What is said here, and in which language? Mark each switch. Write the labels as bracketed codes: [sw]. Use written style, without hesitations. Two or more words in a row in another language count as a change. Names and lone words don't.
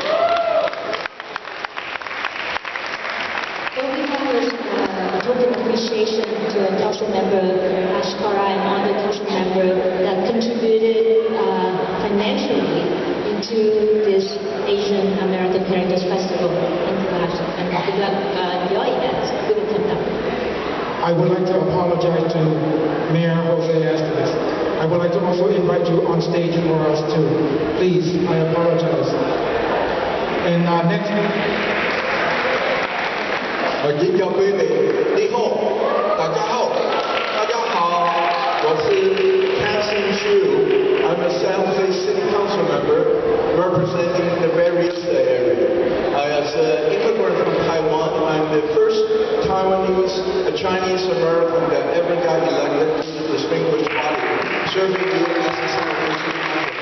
[en] Token appreciation to council member Ashkara and other council member that contributed financially into this Asian American Heritage Festival International. And good luck your event. We will come down. I would like to apologize to Mayor Jose Estes. I would like to also invite you on stage for us too. Please, I apologize. And next week. [vi] Kính chào quý vị, [zh] 你好, đại 家好, 大家好, 我是 Hanson Xu. [en] I'm a San Jose City Council member representing the various area. As an immigrant from Taiwan, I'm the first Taiwanese, a Chinese American that ever got elected to the distinguished body, serving you as a San Jose City Council member.